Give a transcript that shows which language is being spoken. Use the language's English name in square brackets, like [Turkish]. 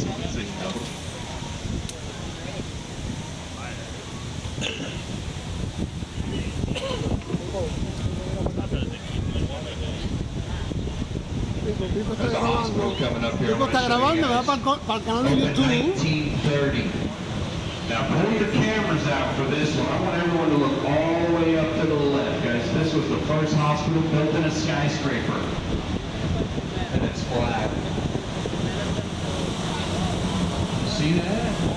[English] Say no. There's a hospital coming up here. [Spanish] Pico está grabando, ¿verdad? Para el canal de YouTube. [English] 1930. Now pull your cameras out for this one. I want everyone to look all the way up to the left, guys. This was the first hospital built in a skyscraper. And it's flat. See that?